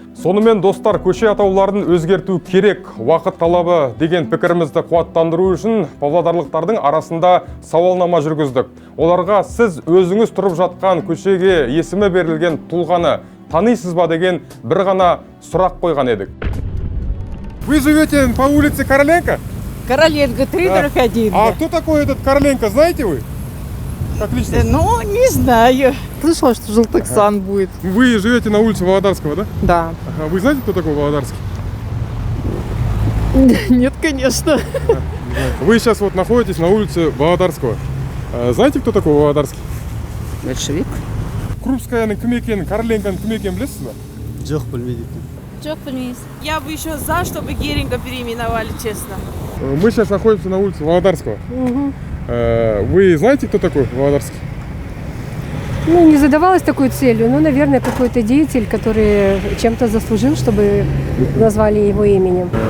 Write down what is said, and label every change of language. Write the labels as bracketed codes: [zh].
[kk] Сонымен достар, көше атауларын өзгерту керек, уақыт талабы деген пікірімізді қуаттандыру үшін павлодарлықтардың арасында сауалнама жүргіздік. Оларға сіз өзіңіз тұрып жатқан көшеге есімі берілген тұлғаны танисыз ба деген бір ғана сұрақ қойған едік. [ru] Вы живете по улице Короленко? Короленко, 3/1. А кто такой этот Короленко, знаете вы? Как личность? Ну, не знаю. Слышала, что Желтоксан будет. Вы живете на улице Володарского, да? Да. Ага. Вы знаете, кто такой Володарский? Нет, конечно. Вы сейчас вот находитесь на улице Володарского. Знаете, кто такой Володарский? Большевик. [kk] Крупскаяның кім екенін, Короленконың кім екенін білесіз ба? Жоқ, білмейді. Жоқ, білмейміз. [ru] Я бы еще за, чтобы Геринга переименовали, честно. Мы сейчас находимся на улице Володарского. Вы знаете, кто такой Володарский? Ну, не задавалась такой целью, но, наверное, какой-то деятель, который чем-то заслужил, чтобы назвали его именем.